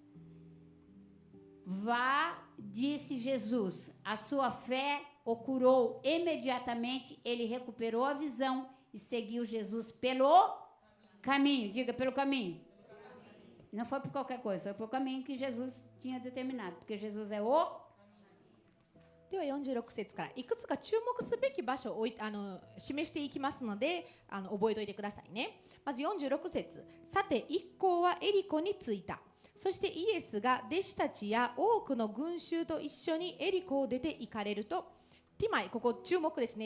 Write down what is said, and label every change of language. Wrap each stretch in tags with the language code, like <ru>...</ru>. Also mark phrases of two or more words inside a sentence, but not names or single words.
<pt>Vá, disse Jesus, a sua fé o curou. Imediatamente ele recuperou a visão e seguiu Jesus pelo caminho. Diga, pelo caminho. Não foi por qualquer coisa, foi por caminho que Jesus tinha determinado, porque Jesus é o...</pt> <ja>では46節からいくつか注目すべき場所を示していきますので覚えておいてくださいね。まず46節。さて一行はエリコに着いた。そしてイエスが弟子たちや多くの群衆と一緒にエリコを出て行かれると、ティマイ、ここ注目ですね。</ja>